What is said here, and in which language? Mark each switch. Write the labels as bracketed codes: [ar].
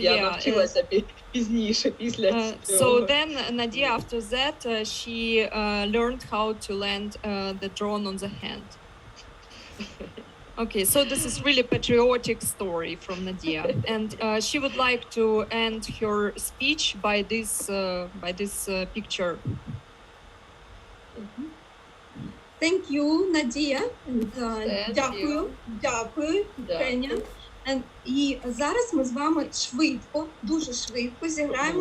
[uk] Я навчилася пізніше, після цього. [en] So then Nadia, after that, she learned how to land the drone on the hand. Okay, so this is really patriotic story from Nadia, and she would like to end her speech by this picture. Thank you, Надія. And, Thank [uk] дякую, [en] you. [uk] дякую, Дякую. Кеня. And, і зараз ми з вами швидко, дуже швидко зіграємо